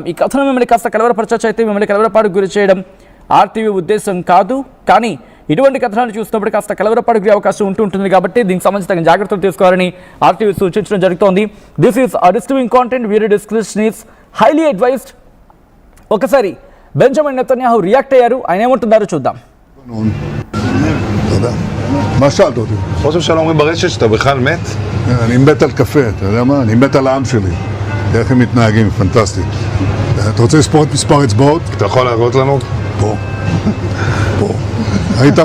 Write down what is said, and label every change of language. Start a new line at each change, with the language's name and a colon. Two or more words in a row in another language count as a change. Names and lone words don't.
Telugu: ఈ కథను మిమ్మల్ని కాస్త కలవరపరచచ్చు, అయితే మిమ్మల్ని కలవరపాటుకు గురి చేయడం ఆర్టీవీ ఉద్దేశం కాదు, కానీ ఇటువంటి కథనాలు చూసినప్పుడు కాస్త కలవరపాటుకు గురే అవకాశం ఉంటుంది కాబట్టి దీనికి సంబంధించి తగిన జాగ్రత్తలు తీసుకోవాలని ఆర్టీవీ సూచించడం జరుగుతోంది.
English: This is disturbing content, video description is highly advised.
Telugu: ఒకసారి బెంజమిన్ నెతన్యాహు రియాక్ట్ అయ్యారు, ఆయన ఏమంటున్నారో చూద్దాం.
Hebrew: מה שאלת אותי? ראש הממשלה אומרים ברשת שאתה בכלל מת? אני מת על קפה, אתה יודע מה? אני מת על העם שלי. איך הם מתנהגים, פנטסטי. אתה רוצה לספור את מספר אצבעות? אתה יכול להראות לנו? פה. פה. ראית?